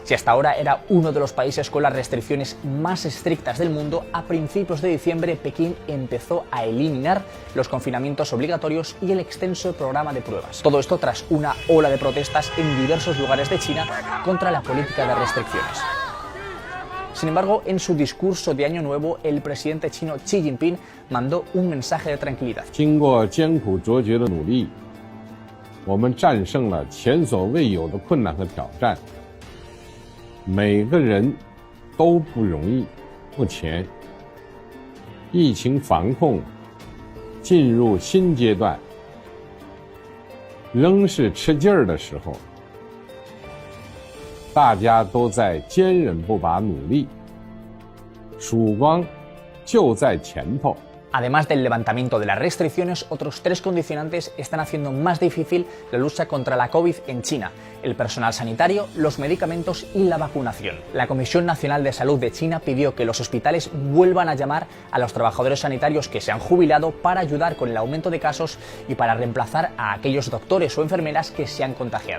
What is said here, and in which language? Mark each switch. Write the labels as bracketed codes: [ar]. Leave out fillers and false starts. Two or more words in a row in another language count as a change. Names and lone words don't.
[es] Si hasta ahora era uno de los países con las restricciones más estrictas del mundo, a principios de diciembre Pekín empezó a eliminar los confinamientos obligatorios y el extenso programa de pruebas. Todo esto tras una ola de protestas en diversos lugares de China contra la política de restricciones. Sin embargo, en su discurso de Año Nuevo, el presidente chino Xi Jinping mandó un mensaje de tranquilidad. [zh] 经过艰苦卓绝的努力，我们战胜了前所未有的困难和挑战。每个人都不容易。目前，疫情防控进入新阶段。仍是吃劲儿的时候，大家都在坚韧不拔努力，曙光就在前头。 [es] Además del levantamiento de las restricciones, otros 3 condicionantes están haciendo más difícil la lucha contra la COVID en China: el personal sanitario, los medicamentos y la vacunación. La Comisión Nacional de Salud de China pidió que los hospitales vuelvan a llamar a los trabajadores sanitarios que se han jubilado para ayudar con el aumento de casos y para reemplazar a aquellos doctores o enfermeras que se han contagiado.